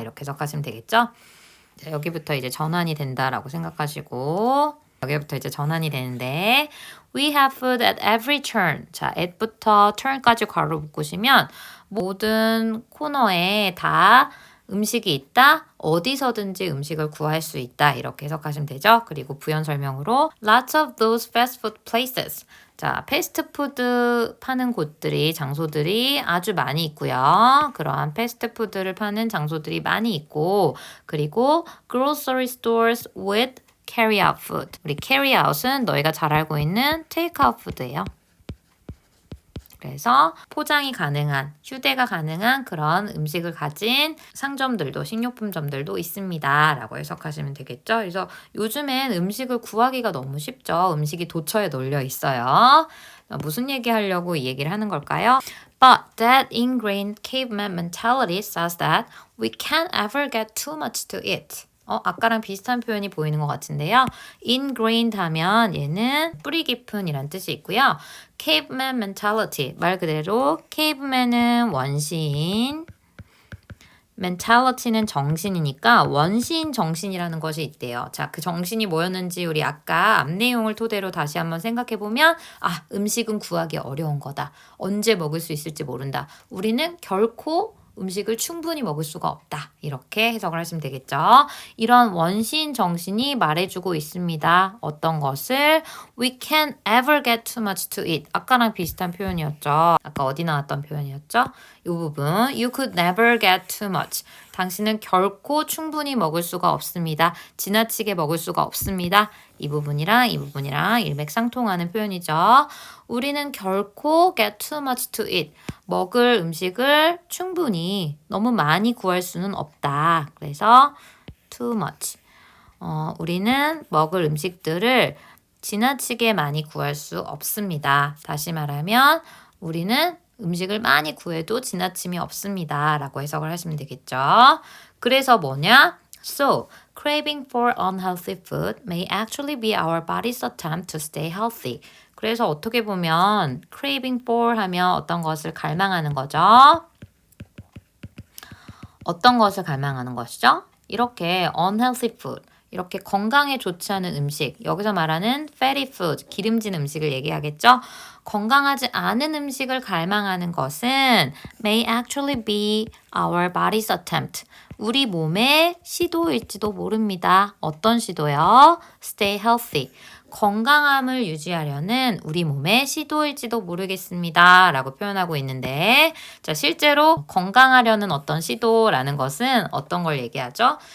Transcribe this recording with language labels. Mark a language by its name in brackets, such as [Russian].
[Korean] 이렇게 해석하시면 되겠죠? 자, 여기부터 이제 전환이 된다라고 생각하시고 여기부터 이제 전환이 되는데 [English] We have food at every turn. [Korean] 자, at부터 turn까지 괄호 묶으시면 모든 코너에 다 음식이 있다. 어디서든지 음식을 구할 수 있다. 이렇게 해석하시면 되죠. 그리고 부연 설명으로 [English] Lots of those fast food places. [Korean] 자, 패스트푸드 파는 곳들이, 장소들이 아주 많이 있고요. 그러한 패스트푸드를 파는 장소들이 많이 있고 그리고 [English] grocery stores with carry-out food. [Korean] 우리 carry-out은 너희가 잘 알고 있는 take-out 푸드예요. 그래서 포장이 가능한, 휴대가 가능한 그런 음식을 가진 상점들도, 식료품점들도 있습니다. 라고 해석하시면 되겠죠. 그래서 요즘엔 음식을 구하기가 너무 쉽죠. 음식이 도처에 널려 있어요. 무슨 얘기 하려고 이 얘기를 하는 걸까요? [English] But that ingrained caveman mentality says that we can't ever get too much to eat. [Korean] 아까랑 비슷한 표현이 보이는 것 같은데요. ingrained 하면 얘는 뿌리 깊은 이란 뜻이 있고요. caveman mentality, 말 그대로 caveman은 원시인, mentality는 정신이니까 원시인 정신이라는 것이 있대요. 자, 그 정신이 뭐였는지 우리 아까 앞 내용을 토대로 다시 한번 생각해보면 음식은 구하기 어려운 거다. 언제 먹을 수 있을지 모른다. 우리는 결코 음식을 충분히 먹을 수가 없다. 이렇게 해석을 하시면 되겠죠. 이런 원시인 정신이 말해주고 있습니다. 어떤 것을 [English] We can't ever get too much to eat. [Korean] 아까랑 비슷한 표현이었죠. 아까 어디 나왔던 표현이었죠? 이 부분 [English] You could never get too much. [Korean] 당신은 결코 충분히 먹을 수가 없습니다. 지나치게 먹을 수가 없습니다. 이 부분이랑 이 부분이랑 일맥상통하는 표현이죠. 우리는 결코 [English] get too much to eat. [Korean] 먹을 음식을 충분히 너무 많이 구할 수는 없다. 그래서 [English] too much. [Korean] 우리는 먹을 음식들을 지나치게 많이 구할 수 없습니다. 다시 말하면 우리는 음식을 많이 구해도 지나침이 없습니다. 라고 해석을 하시면 되겠죠. 그래서 뭐냐? [English] So, craving for unhealthy food may actually be our body's attempt to stay healthy. [Korean] 그래서 어떻게 보면 craving for 하면 어떤 것을 갈망하는 거죠. 어떤 것을 갈망하는 것이죠? 이렇게 [English] unhealthy food, [Korean] 이렇게 건강에 좋지 않은 음식, 여기서 말하는 [English] fatty food, [Korean] 기름진 음식을 얘기하겠죠? 건강하지 않은 음식을 갈망하는 것은 [English] may actually be our body's attempt. [Korean] 우리 몸의 시도일지도 모릅니다. 어떤 시도요? [English] Stay healthy. [Korean] 건강함을 유지하려는 우리 몸의 시도일지도 모르겠습니다. 라고 표현하고 있는데, 자, 실제로 건강하려는 어떤 시도라는 것은 어떤 걸 얘기하죠?